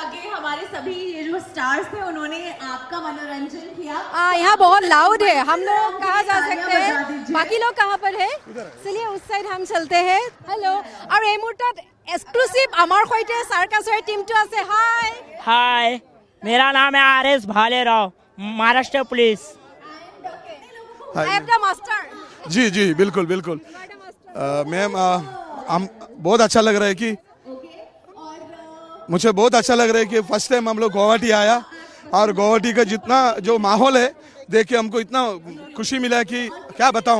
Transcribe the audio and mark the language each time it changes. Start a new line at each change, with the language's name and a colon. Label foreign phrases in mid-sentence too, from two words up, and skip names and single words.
Hindi: हमारे सभी ये जो स्टार्स थे उन्होंने आपका मनोरंजन किया। यहाँ बहुत लाउड है, हम लोग कहाँ जा सकते हैं? बाकी लोग कहाँ पर है? चलिए उस साइड हम चलते हैं। हेलो, और
Assamese: এই মুহূৰ্তত এক্সক্লুসিভ আমাৰ সৈতে সার্কাসৰ টিমটো আছে।
Hindi: হাই हाय, मेरा नाम है आर.एस. भालेराव, महाराष्ट्र पुलिस। आपका मास्टर। जी जी बिल्कुल बिल्कुल मैम, हम बहुत अच्छा लग रहा है कि मुझे बहुत अच्छा लग रहा है कि फर्स्ट टाइम हम लोग गुवाहाटी आया और गुवाहाटी का जितना जो माहौल है देख के हमको इतना खुशी मिला कि क्या बताऊं।